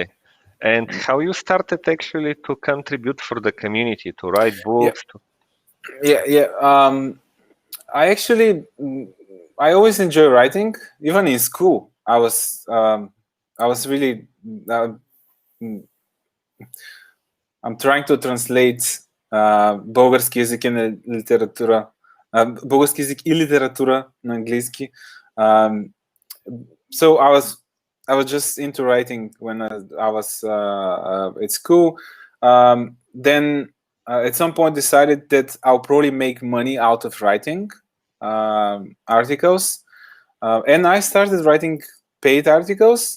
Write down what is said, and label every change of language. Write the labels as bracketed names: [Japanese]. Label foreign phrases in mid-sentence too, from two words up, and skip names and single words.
[English] And how you started actually to contribute for the community, to write books? I always enjoy writing. Even in school, I was really. I'm trying to translate [Bulgarian] български език и литература, български език и литература [English] на английски. So I was just into writing when I was at school. Then at some point decided that I'll probably make money out of writing articles, and I started writing paid articles.